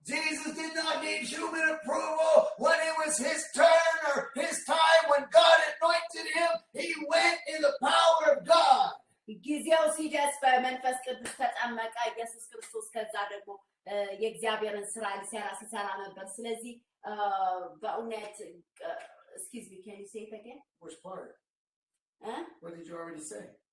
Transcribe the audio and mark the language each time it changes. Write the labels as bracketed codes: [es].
[en] Jesus did not need human approval when it was his turn or his time. When God anointed him, he went in the power of God. [am] ጊዜው ሲደርስ በመንፈስ ቅዱስ ተጠመቀ ኢየሱስ ክርስቶስ ከዛ ደግሞ የእግዚአብሔርን ስራ ሲሰራ ነበር ስለዚህ በእውነት [en] excuse me can you say it again which part what did you already say